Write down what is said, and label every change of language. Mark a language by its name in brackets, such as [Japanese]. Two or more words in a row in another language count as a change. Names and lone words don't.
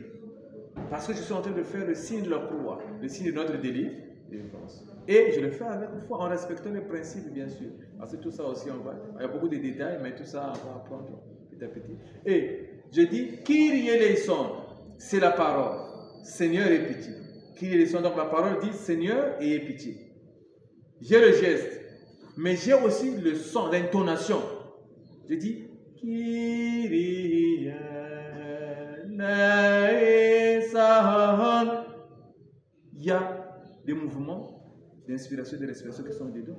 [French] Parce que je suis en train de faire le signe de la croix, le signe de notre délivrance. Et je le fais avec foi, en respectant les principes, bien sûr. Parce que tout ça aussi, il y a beaucoup de détails, mais tout ça, on va apprendre petit à petit. Et je dis, [Greek] Κύριε ελέησον, [French] c'est la parole. Seigneur et pitié. [Greek] Κύριε ελέησον, [French] donc la parole dit Seigneur et pitié. J'ai le geste, mais j'ai aussi le son, l'intonation. Je dis, [Greek] Κύριε ελέησον. [French] Il y a des mouvements d'inspiration et de respiration qui sont dedans.